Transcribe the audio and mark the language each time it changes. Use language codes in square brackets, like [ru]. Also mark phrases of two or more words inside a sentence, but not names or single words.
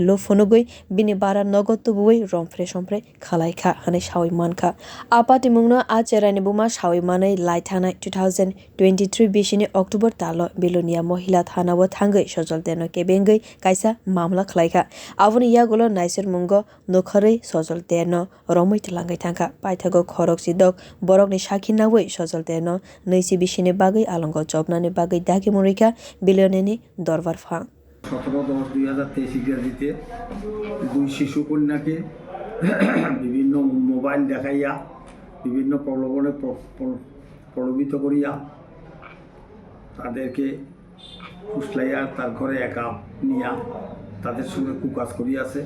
[trp] lo phunugui bini bara nogo tubuwi romfre sompre khalaikha hane shawi mankha apati mungno a cheraini buma shawi manai laithana 2023 bishini october talo bilonia mohila thana wo thangai sojoldeno kebengui kaisa mamla khlaikha aboni yagulo naisir mungo nokharei sojoldeno romoi tlangai thangkha paithago khorok sidok borokni shaki nawai sojoldeno neisi bishini bagui alongo chopnani bagui dagi murikha bilioneni দরবার ফাং [bn] 17-10-2023 ইংরেজিতে দুই শিশু কন্যাকে বিভিন্ন মোবাইল দেখাইয়া বিভিন্ন প্রলোভনে প্রলোভিত করিয়া তাদেরকে ফুসলাইয়া তার ঘরে একা নিয়া তাদের সঙ্গে কুকাজ করিয়াছে।